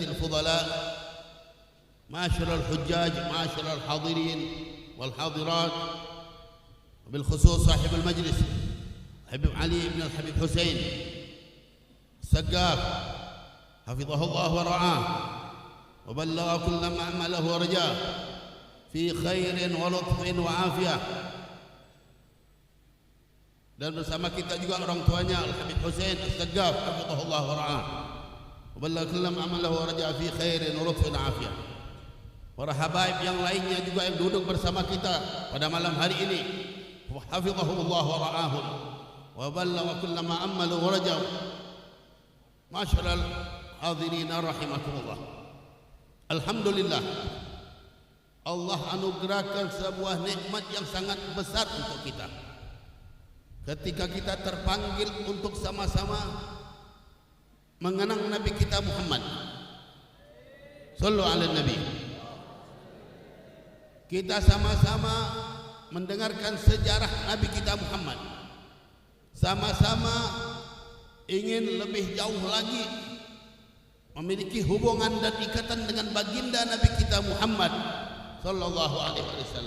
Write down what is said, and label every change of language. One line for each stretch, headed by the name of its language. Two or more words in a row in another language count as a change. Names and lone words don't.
Arabic: الفضلاء، معاشر الحجاج، معاشر الحاضرين والحاضرات، وبالخصوص صاحب المجلس حبيب علي بن الحبيب حسين السقاف حفظه الله ورعاه وبلغ كل ما أمله ورجاه في خير ولطف وعافية.
Indonesian: Dan bersama kita juga orang tuanya Al-Habib Husain As-Saggaf
Arabic: حفظه الله ورعاه وبلغ كل ما أمله ورجاه في خير ولطف وعافية.
Indonesian: Para habaib yang lainnya juga yang duduk bersama kita pada malam hari ini,
Arabic: حفظه الله ورعاهم وبلغ كل ما أمله ورجاه.
Indonesian: Masyaallah
Arabic: حاضرين رحمكم الله.
Indonesian: Alhamdulillah, Allah anugerahkan sebuah nikmat yang sangat besar untuk kita ketika kita terpanggil untuk sama-sama mengenang Nabi kita Muhammad
Arabic: صلى الله عليه نبي.
Indonesian: Kita sama-sama mendengarkan sejarah Nabi kita Muhammad, sama-sama ingin lebih jauh lagi memiliki hubungan dan ikatan dengan baginda Nabi kita Muhammad
Arabic: صلى الله عليه وسلم.